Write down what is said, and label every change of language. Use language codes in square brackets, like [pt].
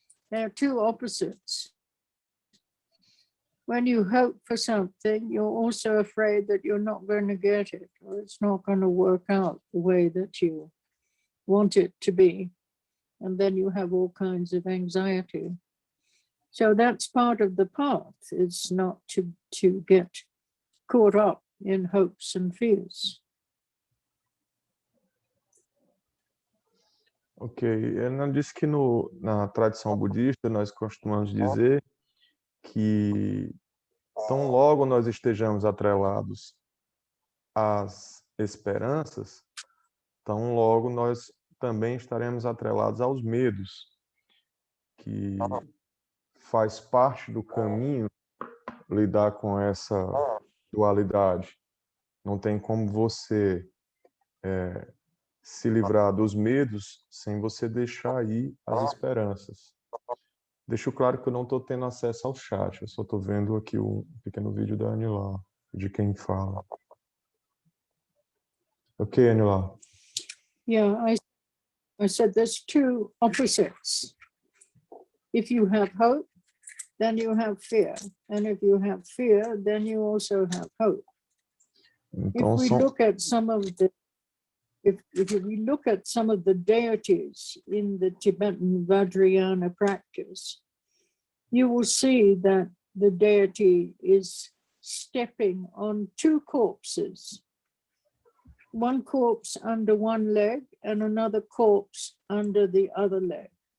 [en] There are two opposites. When you hope for something, you're also afraid that you're not going to get it, or it's not going to work out the way that you want it to be. And then you have all kinds of anxiety. So that's part of the path. It's not to get caught up in hopes and fears. [pt] Ok, ela disse que na tradição budista nós costumamos dizer que tão logo nós estejamos atrelados às esperanças, tão logo nós também estaremos atrelados aos medos, que faz parte do caminho lidar com essa dualidade. Não tem como você se livrar dos medos sem você deixar ir as esperanças. Deixo claro que eu não estou tendo acesso ao chat, eu só estou vendo aqui um pequeno vídeo da Anila, de quem fala. Ok, Anila. [en] Yeah, I said there's two opposites. If you have hope, then you have fear. And if you have fear, then you also have hope. [pt] Então, [en] if we look at some of the if we look at some of the deities in the Tibetan Vajrayana practice, you will see that the deity is stepping on two corpses, one corpse under one leg and another corpse under the other leg.